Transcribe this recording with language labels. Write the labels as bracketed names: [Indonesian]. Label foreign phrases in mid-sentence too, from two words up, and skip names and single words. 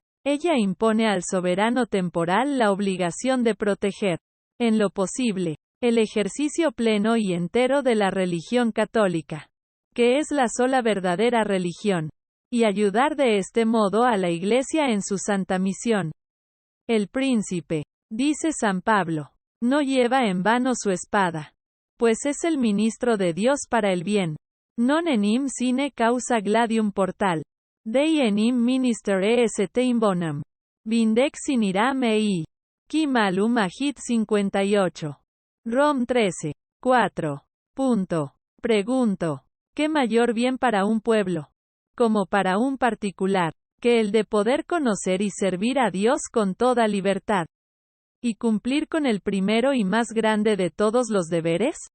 [Spanish] Ella impone al soberano temporal la obligación de proteger, en lo posible, el ejercicio pleno y entero de la religión católica, que es la sola verdadera religión, y ayudar de este modo a la Iglesia en su santa misión. El príncipe, dice San Pablo, no lleva en vano su espada, pues es el ministro de Dios para el bien. [Latin] Non enim sine causa gladium portal. Dei enim minister est in bonum. Vindex in iram ei. Qui malum agit 58. Rom 13. 4. [Spanish] Pregunto, ¿qué mayor bien para un pueblo, como para un particular, que el de poder conocer y servir a Dios con toda libertad, y cumplir con el primero y más grande de todos los deberes?